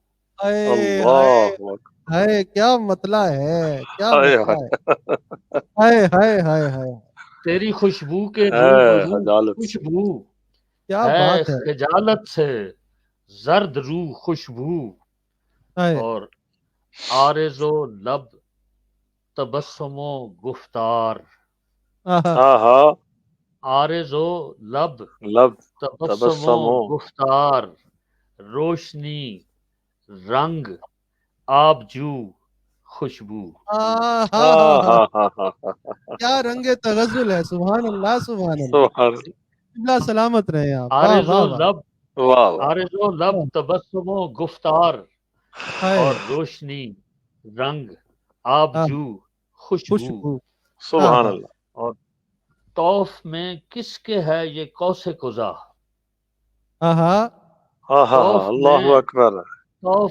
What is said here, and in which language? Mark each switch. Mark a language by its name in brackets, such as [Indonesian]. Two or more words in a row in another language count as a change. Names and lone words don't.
[Urdu] ہائے کیا مطلع ہے، کیا مطلع ہے. ہائے ہائے ہائے ہائے. تیری خوشبو کے روبرو خوشبو کیا ہے بات ہے. خجالت سے زرد رو خوشبو، اور عارض و لب تبسم و گفتار. عارض و لب تبسم و گفتار، روشنی رنگ آبجو خوشبو. کیا رنگ تغزل ہے. [Arabic] سبحان اللہ سبحان اللہ. [Urdu] اللہ سلامت رہے آپ. عارض و لب عارض و لب تبسم و گفتار، اور روشنی رنگ آبجو خوشبو. [Arabic] سبحان اللہ. [Urdu] اور طوف میں کس کے ہے یہ قوس قزح. [Arabic] اللہ اکبر. [Urdu] طوف